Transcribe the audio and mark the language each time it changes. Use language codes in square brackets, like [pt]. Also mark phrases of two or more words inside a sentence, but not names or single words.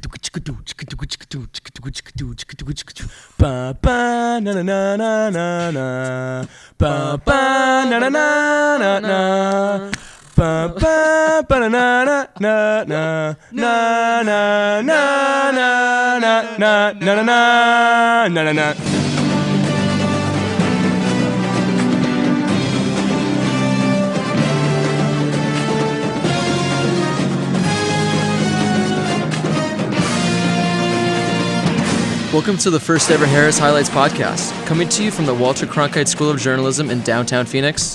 [en] Ba ba na na na na na na. Ba ba na na na na na. Ba ba ba na na na na na na na na na na na na na na. Welcome to the first ever Harris Highlights podcast, coming to you from the Walter Cronkite School of Journalism in downtown Phoenix.